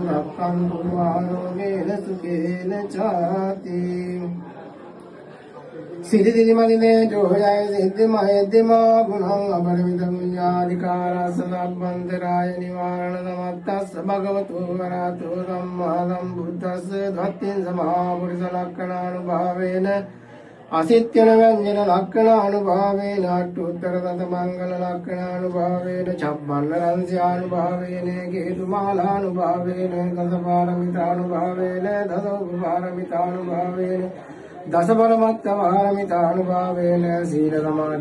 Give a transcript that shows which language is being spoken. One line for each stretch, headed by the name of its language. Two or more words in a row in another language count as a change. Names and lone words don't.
Pali: අනුරක්ඛන්තු ආරෝගේන සුඛේන චාති සිරිදිරිමලිනේ ජෝයය සිද්ධිමහෙද්දිමා ගුණං අපරිමිත පුඤ්ඤාධිකාරස්ස සම්බන්තරාය නිවාරණ සමත්තස්ස භගවතු වරහතු සම්මා සම්බුද්දස්ස ධත්තිං සමා පුරිස ලක්ඛණානුභාවේන අසිත්‍යන ව්‍යංජන ලක්ඛණානුභාවේන අට්ඨුත්තර තත මංගල ලක්ඛණානුභාවේන චබ්බන්න රංස්‍යානුභාවේන කේතුමාලානුභාවේන දසපාරමිතානුභාවේන දසෝපපාරමිතානුභාවේන දස පරමත්ත වාරමිතානුභාවේන සීල සමාධි